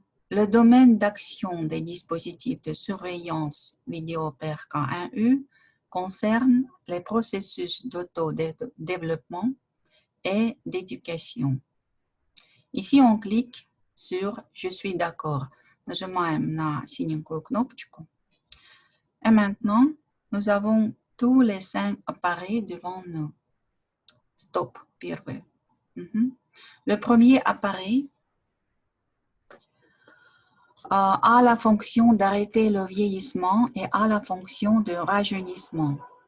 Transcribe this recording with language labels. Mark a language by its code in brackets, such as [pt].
[fr] Le domaine d'action des dispositifs de surveillance vidéo PRK1U concerne les processus d'auto-développement et d'éducation. Ici, on clique sur « Je suis d'accord ». [ru] Нажимаем на синенькую кнопочку. [fr] Et maintenant, nous avons tous les 5 appareils devant nous. Stop, первый. Le premier appareil a la fonction d'arrêter le vieillissement et a la fonction de rajeunissement.